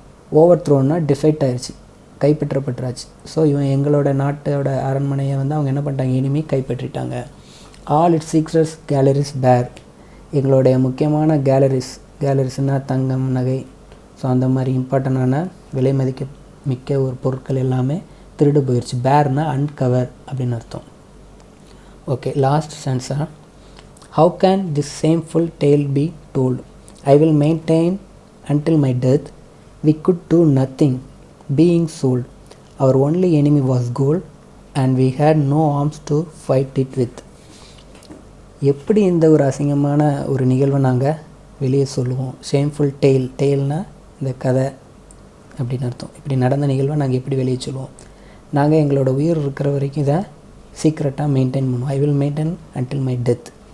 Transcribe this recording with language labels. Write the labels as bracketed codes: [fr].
[ta] Over த்ரோன்னா டிஃபைட் ஆயிடுச்சு, கைப்பற்றப்பட்டுராச்சு. So எங்களோட நாட்டோட அரண்மனையை அவங்க என்ன பண்ணிட்டாங்க, இனிமே கைப்பற்றிட்டாங்க. [en] all its secrets galleries bare, [ta] எங்களுடைய முக்கியமான கேலரிஸ்னால் தங்கம், நகை, ஸோ அந்த மாதிரி இம்பார்ட்டண்டான விலை மதிக்க மிக்க ஒரு பொருட்கள் எல்லாமே திருடு போயிடுச்சு. பேர்னா அன்கவர் அப்படின்னு அர்த்தம். [en] Okay, last stanza, how can this shameful tale be told, I will maintain until my death, we could do nothing being sold, our only enemy was gold and we had no arms to fight it with. [ta] எப்படி இந்த ஒரு அசிங்கமான ஒரு நிகழ்வை நாங்கள் வெளியே சொல்லுவோம். Shameful டெய்ல்னால் இந்த கதை அப்படின்னு அர்த்தம். இப்படி நடந்த நிகழ்வை நாங்கள் எப்படி வெளியே சொல்லுவோம். நாங்கள் எங்களோட உயிர் இருக்கிற வரைக்கும் இதை சீக்ரெட்டாக மெயின்டைன் பண்ணுவோம். [en] I will maintain until my death.